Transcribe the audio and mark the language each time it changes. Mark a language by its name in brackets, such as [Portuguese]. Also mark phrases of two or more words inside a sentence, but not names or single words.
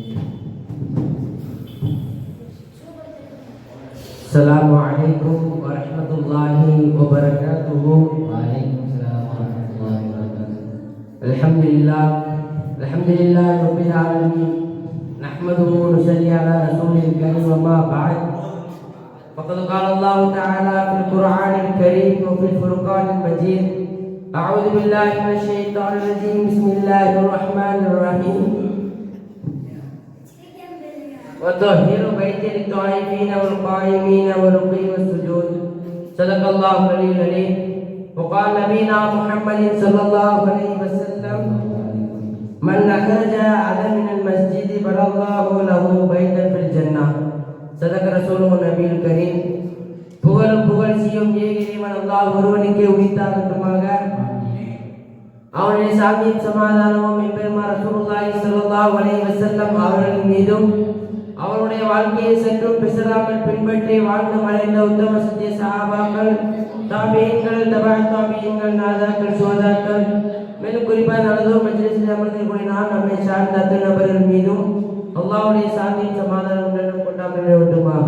[Arabic] السلام عليكم ورحمة الله وبركاته. وعليكم السلام ورحمة الله وبركاته. الحمد لله رب العالمين. نحمده و نصلي على رسول الكريم أما بعد. فقد قال الله تعالى في القرآن الكريم وفي الفرقان المجيد: أعوذ بالله من الشيطان الرجيم. بسم الله الرحمن الرحيم. وطهر بيتي للطائفين والقائمين والركع والسجود. صدق الله العلي العظيم. وقال نبينا محمد صلى الله عليه وسلم: من أخرج على من المسجد بنى الله له بيتا في الجنة. صدق رسوله النبي الكريم. [Tamil] புகழும் புகழ்ச்சியும் ஏகிரிவன் அல்லாஹ் ஒருவனுக்கே உரித்தாகட்டுமாக. அவனுடைய சாந்தியும் சமாதானமும் எம்பெருமான் ரசூலுல்லாஹி [Arabic] صلى الله عليه وسلم [Tamil] அவர்களின் மீதும், அவருடைய வாழ்க்கையை சற்றும் பிசராமல் பின்பற்றி வாழ்ந்து மறைந்த உத்தம சத்திய சஹாபாக்கள், தாபியீன்கள், தபா தாபியீன்கள், நாதாக்கள், சுஹதாக்கள், மேலும் குறிப்பாக நடந்தோ மஜ்லிஸில் அமர்ந்திருக்கூடிய நான் நம்மை சார்ந்த அத்தனை நபர்கள் மீதும் அல்லாஹ்வுடைய சாந்தியும் சமாதானம் கொண்டாடுமாக.